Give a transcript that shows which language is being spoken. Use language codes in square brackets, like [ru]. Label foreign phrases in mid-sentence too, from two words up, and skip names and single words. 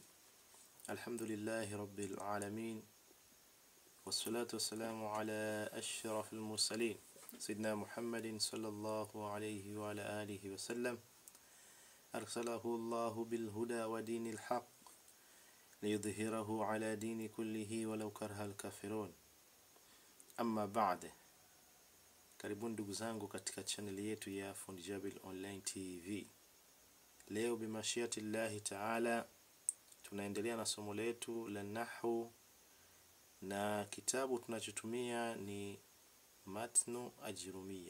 [ar] الحمد لله رب العالمين، والصلاة والسلام على أشرف المرسلين سيدنا محمد صلى الله عليه وعلى آله وسلم. أرسله الله بالهدى ودين الحق ليظهره على دين كله ولو كره الكافرون. أما بعد، [sw] karibuni ndugu zangu katika channel yetu ya Fundi Jabil Online TV. Leo [ar] بمشيئة الله تعالى [sw] tunaendelea na somo letu la nahwu, na kitabu tunachotumia ni Matnu Ajrumia.